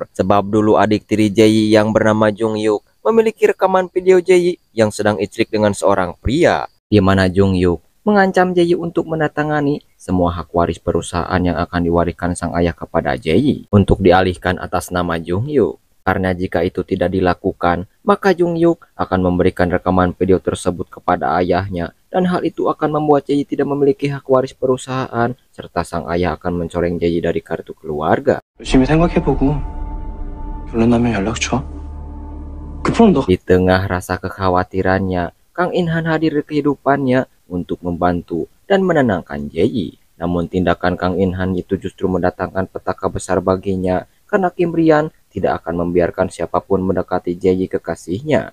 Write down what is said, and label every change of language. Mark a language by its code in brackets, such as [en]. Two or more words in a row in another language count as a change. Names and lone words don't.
[id] Sebab dulu adik tiri Jae Yi yang bernama Jung Yuk memiliki rekaman video Jae Yi yang sedang icrik dengan seorang pria, di mana Jung Yuk mengancam Jae Yi untuk menandatangani semua hak waris perusahaan yang akan diwariskan sang ayah kepada Jae Yi untuk dialihkan atas nama Jung Yuk. Karena jika itu tidak dilakukan, maka Jung Yuk akan memberikan rekaman video tersebut kepada ayahnya dan hal itu akan membuat Jae Yi tidak memiliki hak waris perusahaan serta sang ayah akan mencoreng Jae Yi dari kartu keluarga. [ko] 열심히 생각해보고 결론 나면 연락 줘. [id] Di tengah rasa kekhawatirannya, Kang In Han hadir di kehidupannya untuk membantu dan menenangkan Jae Yi. Namun tindakan Kang In Han itu justru mendatangkan petaka besar baginya karena Kim Rian tidak akan membiarkan siapapun mendekati Jae Yi kekasihnya.